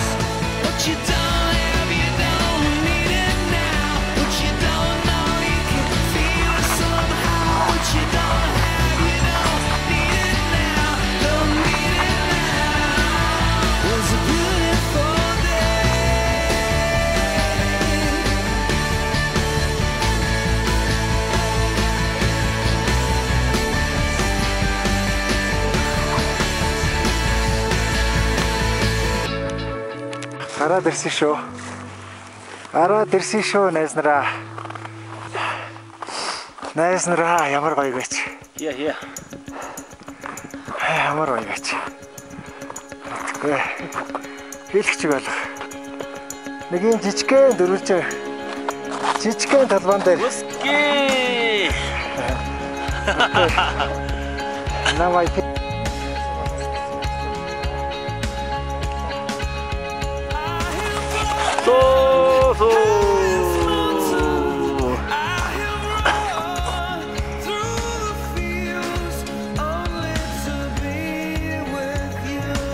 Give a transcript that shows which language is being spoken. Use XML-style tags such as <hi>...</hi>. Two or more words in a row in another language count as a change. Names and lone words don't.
<en>What you don't have, you don't need it now. What you don't know, you can feel it somehow. What you don't have, you don't need it now. Don't need it now. It was a beautiful day.</en> <mn>Гараад ирсэн шүү. Гараад ирсэн шүү найзнараа. Найзнараа ямар гоё гэж. Yeah. Ямар гоё гэж. Тэгвэл хэлчих чиг болох. Нэг юм жижигхэн дөрвөлж жижигхэн талбан дээр Whiskey. намайг</mn> <en>Through the fields, only to be with you.</en>